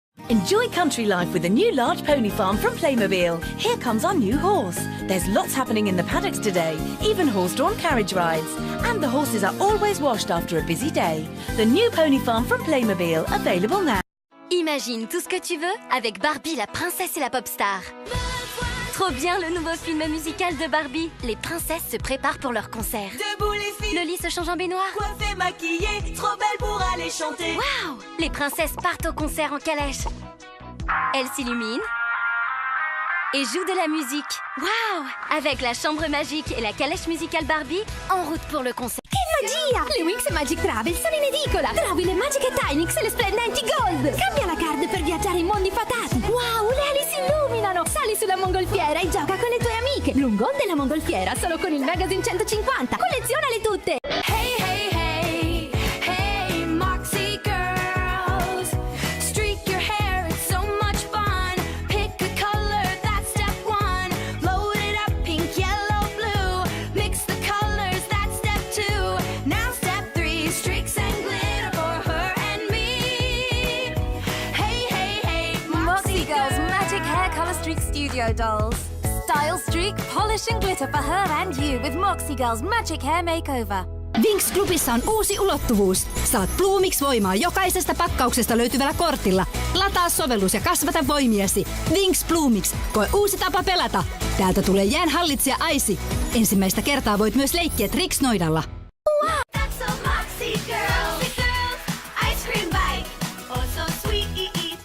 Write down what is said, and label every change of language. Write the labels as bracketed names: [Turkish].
[English] Enjoy country life with a new large pony farm from Playmobil. Here comes our new horse. There's lots happening in the paddocks today, even horse-drawn carriage rides. And the horses are always washed after a busy day. The new pony farm from Playmobil, available now. [French] Imagine tout ce que tu veux avec Barbie, la princesse et la pop star. Trop bien le nouveau film musical de Barbie. Les princesses se préparent pour leur concert. Debout les filles, Loli se change en baignoire. coiffées, maquillées, trop belles pour aller chanter. Waouh! Les princesses partent au concert en calèche. Elles s'illuminent et jouent de la musique. Waouh! Avec la chambre magique et la calèche musicale Barbie, en route pour le concert. [Italian] Magia! Le Wings Magic Travel sono in edicola! Trovi le magiche Tynix e le splendenti Gold! Cambia la card per viaggiare in mondi fatati! Wow, le ali si illuminano! Sali sulla mongolfiera e gioca con le tue amiche! Lungo della mongolfiera solo con il Magazine 150! Collezionale tutte! [English] Hey, hey, hey! Hey, Moxie girls! Streak your hair, it's so much fun! Pick a color, that's step 1! Load it up, pink, yellow, blue! Mix the colors, that's step 2! Now step 3, streaks and glitter for her and me. Hey, hey, hey, Moxie Girls Magic Hair Color Streak Studio Dolls. Style streak, polish and glitter for her and you with Moxie Girls Magic Hair Makeover. [Finnish] Winx-klubissa on uusi ulottuvuus. Saat Bloomix voimaa jokaisesta pakkauksesta löytyvällä kortilla. Lataa sovellus ja kasvata voimiesi. Winx Bloomix. Koe uusi tapa pelata. Täältä tulee jäänhallitsija Aisi. Ensimmäistä kertaa voit myös leikkiä Trix-noidalla. [English] That's so Moxie girls, ice cream bike, oh so sweet.